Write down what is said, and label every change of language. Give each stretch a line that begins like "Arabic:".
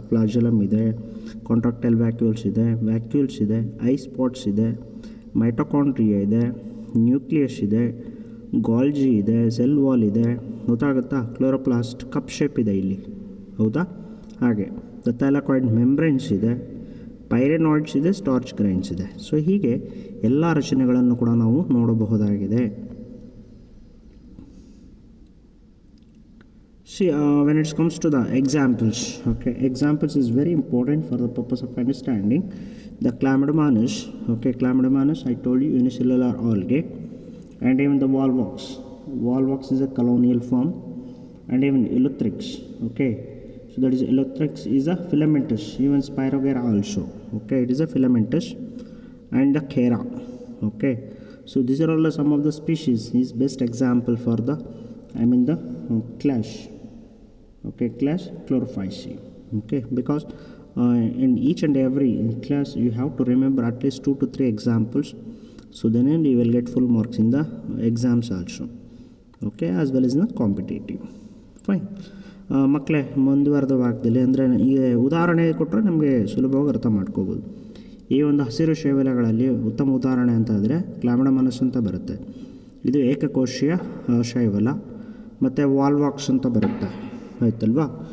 Kannada: ಫ್ಲಾಜೆಲಮ್ ಇದೆ, contractile vacuoles ಇದೆ, I spots ಇದೆ, ಮೈಟೊಕಾಂಡ್ರಿಯಾ ಇದೆ, ನ್ಯೂಕ್ಲಿಯಸ್ ಇದೆ, ಗಾಲ್ಜಿ ಇದೆ, ಸೆಲ್ ವಾಲ್ ಇದೆ, ಗೊತ್ತಾಗುತ್ತಾ. ಕ್ಲೋರೋಪ್ಲಾಸ್ಟ್ ಕಪ್ ಶೇಪ್ ಇದೆ ಇಲ್ಲಿ, ಹೌದಾ. ಹಾಗೆ ದ ಥೈಲಾಕಾಯ್ಡ್ ಮೆಂಬ್ರೇನ್ಸ್ ಇದೆ, ಪೈರೆನಾಯ್ಡ್ಸ್ ಇದೆ, ಸ್ಟಾರ್ಚ್ ಗ್ರೈನ್ಸ್ ಇದೆ. ಸೊ ಹೀಗೆ ಎಲ್ಲ ರಚನೆಗಳನ್ನು ಕೂಡ ನಾವು ನೋಡಬಹುದಾಗಿದೆ.
English: See, when it comes to the examples, okay, examples is very important for the purpose of understanding the Chlamydomonas. Okay, Chlamydomonas, I told you, unicellular algae, and even the Volvox. Volvox is a colonial form, and even Eleutheryx. Okay, so that is Eleutheryx is a filamentous, even Spirogera also. Okay, it is a filamentous, and the Chera. Okay, so these are all some of the species. Is best example for the, the clash. Okay, class chlorophyceae. Okay, because in each and every class you have to remember at least 2 to 3 examples, so then you will get full marks in the exams also. Okay, as well as in the competitive. Fine.
Kannada: ಮಕ್ಕಳೇ, ಮುಂದುವರೆದ ಭಾಗದಲ್ಲಿ ಅಂದರೆ ಈಗ ಉದಾಹರಣೆ ಕೊಟ್ಟರೆ ನಮಗೆ ಸುಲಭವಾಗಿ ಅರ್ಥ ಮಾಡ್ಕೋಬೋದು. ಈ ಒಂದು ಹಸಿರು ಶೈವಲಗಳಲ್ಲಿ ಉತ್ತಮ ಉದಾಹರಣೆ ಅಂತ ಆದರೆ ಕ್ಲಾಮಿಡೋಮೋನಾಸ್ ಅಂತ ಬರುತ್ತೆ. ಇದು ಏಕಕೋಶೀಯ ಶೈವಲ. ಮತ್ತು ವಾಲ್ವಾಕ್ಸ್ ಅಂತ ಬರುತ್ತೆ, ಆಯ್ತಲ್ವಾ.